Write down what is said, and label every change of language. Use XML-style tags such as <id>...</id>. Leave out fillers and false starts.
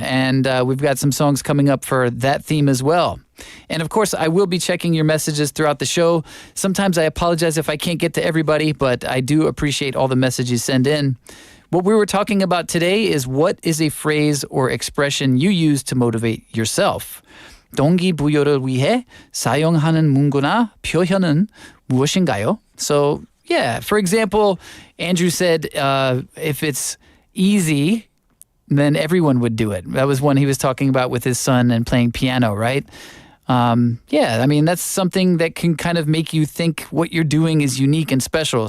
<en>And we've got some songs coming up for that theme as well. And, of course, I will be checking your messages throughout the show. Sometimes I apologize if I can't get to everybody, but I do appreciate all the messages you send in. What we were talking about today is what is a phrase or expression you use to motivate yourself.</en> <ko>동기부여를 위해 사용하는 문구나 표현은 무엇인가요?</ko> <en>So, for example, Andrew said if it's easy, then everyone would do it. That was one he was talking about with his son and playing piano, right? That's something that can kind of make you think what you're doing is unique and special.</en>